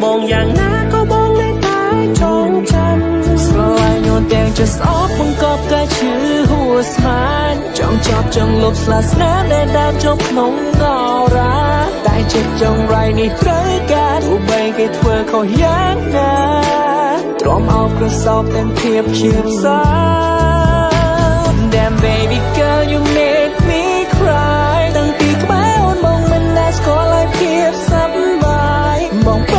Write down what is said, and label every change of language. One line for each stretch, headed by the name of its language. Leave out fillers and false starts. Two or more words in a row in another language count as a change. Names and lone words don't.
Khmer: យ៉ាងណាក៏បងលែងតែចងចាំស្រឡាញ់យន់ទាំងจะស្អប់បង្កប់កាឈឺហួស្មានចង់ចាប់ចង់លុបស្លាស្នាមដែលដើរចុះក្នុងងរ៉ាតែចិត្តចង់រៃនេះត្រូវការទោះបីគេធ្វើខុសយ៉ាងណាទ្រាំអោបក្រសោបទាំងភាពជាផ្សា
English: Damn baby girl you make me cry
Khmer: តាំងពីក្បែរអូនបងមិនដែលស្គាល់ឲ្យភាពសប្បាយបងពិ